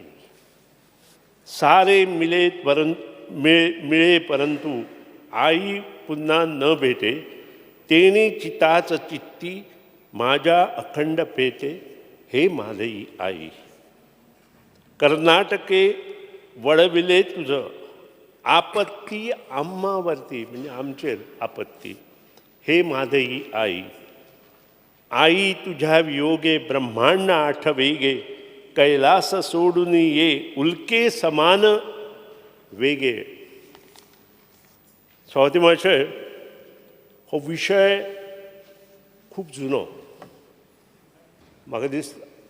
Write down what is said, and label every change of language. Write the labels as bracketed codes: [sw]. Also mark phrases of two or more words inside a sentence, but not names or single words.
[mr] सारे मिळे परंतु आई पुन्हा न भेटे, तेने चिताच चित्ती माझ्या अखंड पेते, हे म्हादई आई. कर्नाटके वळविले तुझं आपत्ती आम्हावरती म्हणजे आमचेर आपत्ती, हे म्हादई आई. आई तुझ्या वियोगे ब्रह्मांड आठवेगे, कैलास सोडून ये उल्के समान वेगे. [kok] स्वाती मातशें हो विशय खूप जुनो म्हाका दिसता.